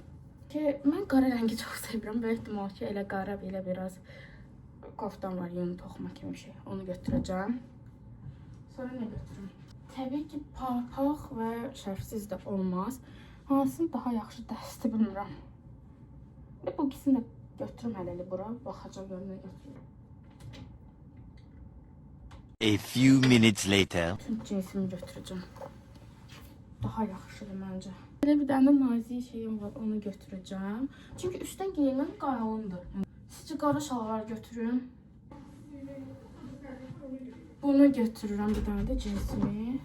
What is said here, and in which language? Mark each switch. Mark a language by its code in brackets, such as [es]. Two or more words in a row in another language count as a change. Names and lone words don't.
[az] Mən qara rəngi çox sevirəm. Böyük ehtimal ki, elə qara, belə biraz koftan var, yeni toxuma kimi bir şey. Onu götürəcəm. Sonra nə götürüm? Təbii ki, papaq və şərfsiz də olmaz. Hansını daha yaxşı dəsti bilmirəm. Bu ikisini də götürüm hələli bura. Baxacaq, görüm nə götürüm. [en] A few minutes later. [az] Tüm cinsimi götürəcəm. Daha yaxşıdır məncə. Belə bir dənə nazik şeyim var, onu götürəcəm. Çünki üstdən geyinməm qalındır. Sizcə qara şalvar götürüm. Bunu götürürəm, bir dənə də cinsimi.